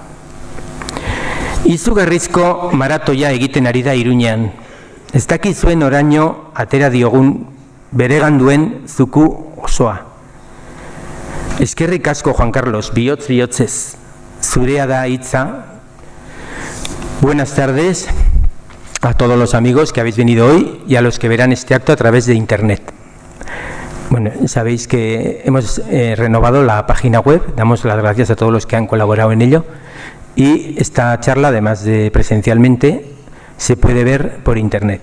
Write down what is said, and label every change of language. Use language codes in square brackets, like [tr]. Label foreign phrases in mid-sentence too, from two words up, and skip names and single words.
[eu] Izugarrizko maratoia egiten ari da Iruñean. Ez dakizuen oraino atera diogun beregan duen zuku osoa. Eskerrik asko, Juan Carlos, bihotzez, zurea da hitza. [es] Buenas tardes a todos los amigos que habéis venido hoy y a los que verán este acto a través de internet. Bueno, sabéis que hemos renovado la página web, damos las gracias a todos los que han colaborado en ello. Y esta charla, además de presencialmente, se puede ver por internet.